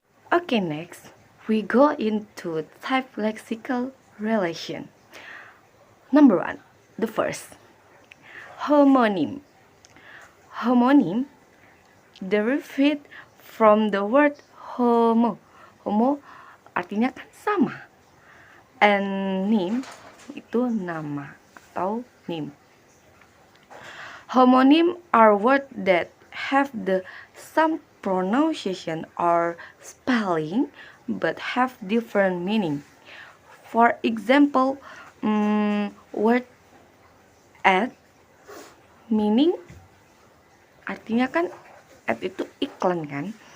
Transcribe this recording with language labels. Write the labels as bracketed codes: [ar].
[en] Okay, next we go into type lexical relation. Number 1, the first, homonym. Homonym derived from the word homo. [id] Homo artinya kan sama. And nym itu nama atau nym. [en] Homonym are words that have the same pronunciation or spelling but have different meaning. For example, word ad meaning [id] artinya kan ad itu iklan kan.